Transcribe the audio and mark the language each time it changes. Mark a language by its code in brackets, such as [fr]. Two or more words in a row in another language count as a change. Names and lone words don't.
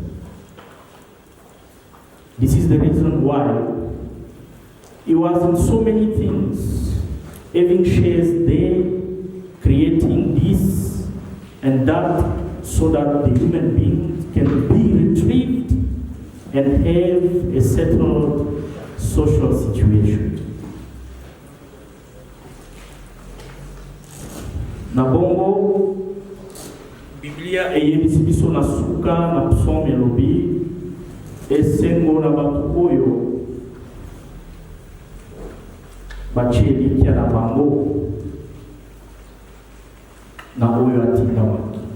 [en] This is the reason why he was in so many things, having shares there, creating this, and that so that the human being can be retrieved and have a settled social situation. [ln] Na bongo Biblia eyebisi biso na suka na psaume elobi esengo na bato oyo batie elikya na bango na oyo atindamaki.